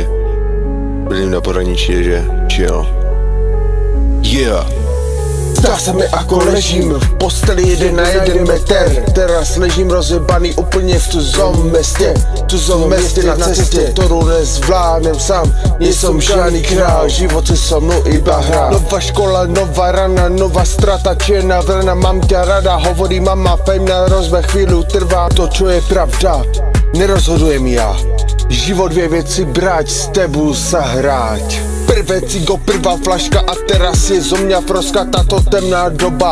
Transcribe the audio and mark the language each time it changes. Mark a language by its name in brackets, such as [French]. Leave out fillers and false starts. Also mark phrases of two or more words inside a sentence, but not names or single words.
[Czech] Bydlím na pohraničí, takže chill. [English] Yeah. [Slovak] Zdá se mi, ako ležím v posteli 1 na 1 metr. Teraz ležím rozjebaný úplně v tuzom městě na cestě, ktorú nezvládnem sám. [Czech] Nejsem žádný král, [Slovak] život si so mnou iba hrá. Nová škola, nová rana, nová strata, čierna vrana, mám ťa rada, hovorí mama, pevná rozbeh chvíľu trvá. To, čo je pravda, nerozhodujem ja. Život vie veci brať, s tebou sa hrať. Prvé cigo, prvá flaška a teraz je zo mňa froska táto temná doba.